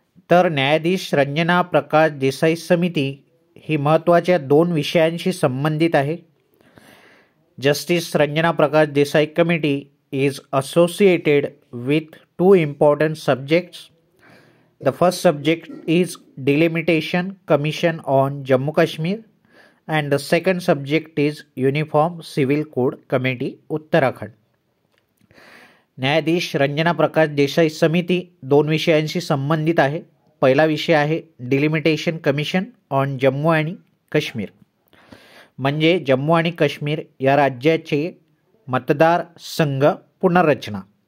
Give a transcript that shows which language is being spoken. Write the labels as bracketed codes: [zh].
[mr] तर न्यायाधीश रंजना प्रकाश देसाई समिती ही महत्त्वाच्या 2 विषयांशी संबंधित आहे. [en] Justice Ranjana Prakash Desai committee is associated with 2 important subjects. The first subject is Delimitation Commission on Jammu Kashmir and the second subject is Uniform Civil Code Committee, Uttarakhand. [mr] न्यायाधीश रंजना प्रकाश देसाई समिती 2 विषयांशी संबंधित आहे. पहिला विषय आहे डिलिमिटेशन कमिशन ऑन जम्मू आणि काश्मीर, म्हणजे जम्मू आणि काश्मीर या राज्याचे मतदारसंघ पुनर्रचना.